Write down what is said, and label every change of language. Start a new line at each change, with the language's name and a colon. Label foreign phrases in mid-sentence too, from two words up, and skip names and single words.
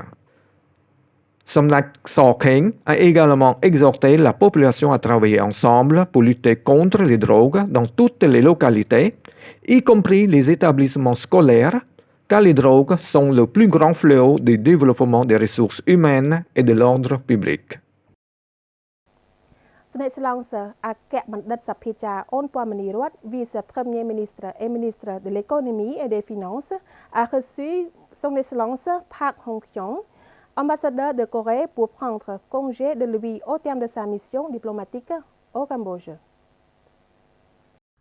French: Samdak Sokheng a également exhorté la population à travailler ensemble pour lutter contre les drogues dans toutes les localités, y compris les établissements scolaires, car les drogues sont le plus grand fléau du développement des ressources humaines et de l'ordre public. សម្ដេចស្លង់សើអគ្គបណ្ឌិតសភាចារអូនពមនីរដ្ឋ vice-premier ministre et ministre de l'économie et des finances a reçu son excellence Park Hong-kyong, ambassadeur de Corée pour prendre congé de lui au terme de sa mission diplomatique au Cambodge.